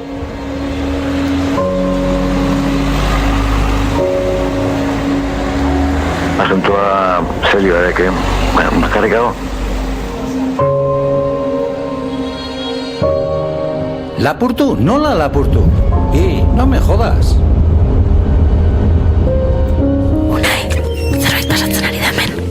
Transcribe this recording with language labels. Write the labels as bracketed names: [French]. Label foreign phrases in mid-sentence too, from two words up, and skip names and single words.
[Basque] Asuntoa serioa deke, bakarrik hau. ¿Lapurtu? Nola lapurtu? [Spanish] No me jodas. [Basque] Unai, zerbait pasatzen ari da hemen.